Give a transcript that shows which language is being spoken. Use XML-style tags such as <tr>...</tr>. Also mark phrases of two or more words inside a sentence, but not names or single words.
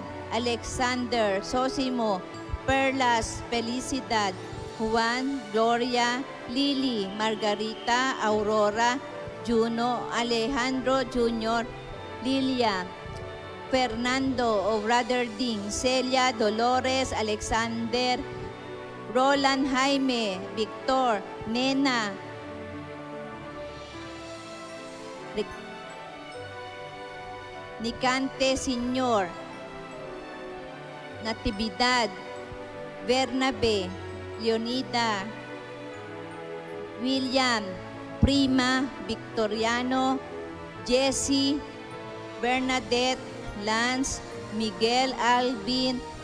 <tl>Alexander, Sosimo, Perlas, Felicidad, Juan, Gloria, Lily, Margarita, Aurora, Juno, Alejandro Junior, Lilia, Fernando o Brother Ding, Celia, Dolores, Alexander, Roland, Jaime, Victor, Nena, Nicante Senior, Natividad, Bernabe, Leonida, William, Prima, Victoriano, Jessie, Bernadette, Lance, Miguel, Alvin,</tl>